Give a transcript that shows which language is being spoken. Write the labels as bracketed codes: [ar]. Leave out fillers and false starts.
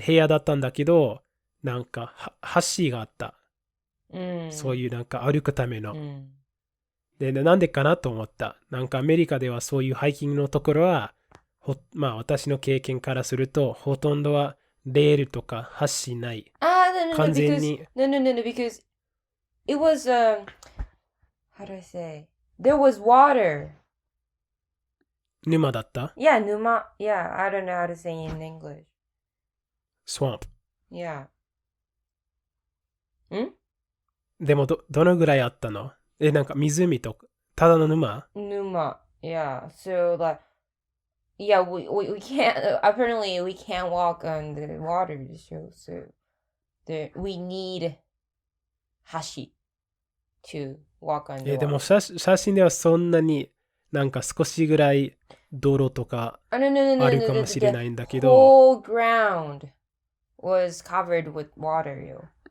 [ja] 平野だったんだけど、なんか、橋があった。そういうなんか歩くための。で、なんでかなと思った。なんかアメリカではそういうハイキングのところは、まあ私の経験からすると、ほとんどはレールとか橋ない。完全に。 [en] No, because it was, how do I say? There was water. [ja] 沼だった？ [en] Yeah, 沼。 Yeah, I don't know how to say in English. Swamp. Yeah. [ja] でもどのぐらいあったの？なんか湖とか、ただの沼？沼。 [en] Yeah, so like, yeah, we can't, apparently we can't walk on the water so we need 橋 to walk on the water. [ja] でも写真ではそんなになんか少しぐらい道路とかあるかもしれないんだけど。 [en] The whole ground was covered with water, yo.